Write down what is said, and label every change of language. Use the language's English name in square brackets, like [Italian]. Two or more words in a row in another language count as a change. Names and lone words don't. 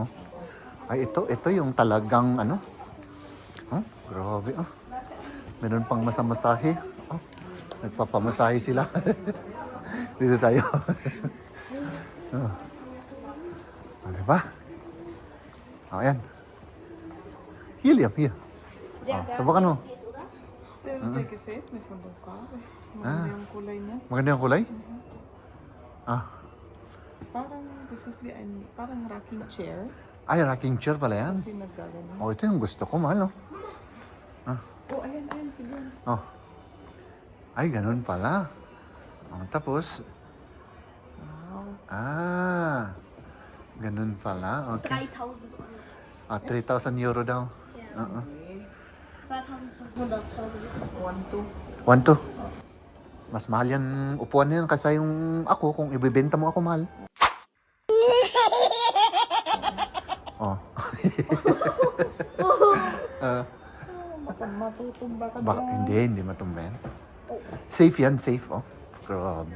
[Filipino] Ay, ito yung talagang, Oh, grabe, Meron pang masamasahe. Oh, nagpapamasahe sila. Dito tayo. Oh. Ano ba? Ayan. [English] Helium, here. [Filipino] Subukan mo. [English] Take a fit, [Filipino] may fundo pa. Maganda yung kulay niya. Maganda yung kulay? Parang, parang rocking chair. Ay, rocking chair pala yan. Kasi nagkagano. Oh, ito yung gusto ko, mahal, Oh, ayan, sige. Oh. Ay, ganun pala. Tapos, Wow. ganun pala. Okay. 3.000 Euro. 3,000 euro daw. Ja. Uh-uh. 2.500 Euro. 1, 2. 1 Mas mahal yan, upuan yan kasi yung ako, kung ibibenta mo ako, mahal. Oh. Baka matutumba ka Baka, dyan. hindi matumba yan. Safe yan, safe. Oh, grabe.